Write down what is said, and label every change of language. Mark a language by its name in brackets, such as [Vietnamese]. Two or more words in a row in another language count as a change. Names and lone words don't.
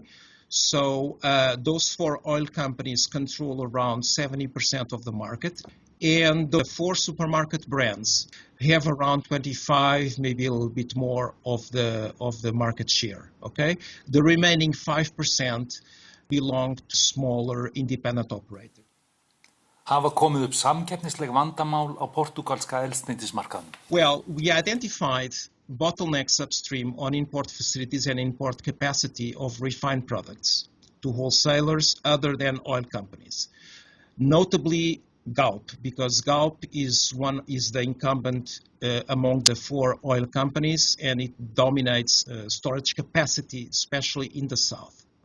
[English] So those 4 oil companies control around 70% of the market, and the 4 supermarket brands have around 25, maybe a little bit more of the market share, okay? The remaining 5% belong to smaller independent operators. [Icelandic] Hafa komið upp samkeppnisleg vandamál á portúgalska eldsneytismarkaðnum? [English] Well, we identified bottlenecks upstream on import facilities and import capacity of refined products to wholesalers other than oil companies. Notably Galp, because Galp is the incumbent among the 4 oil companies, and it dominates storage capacity, especially in the south.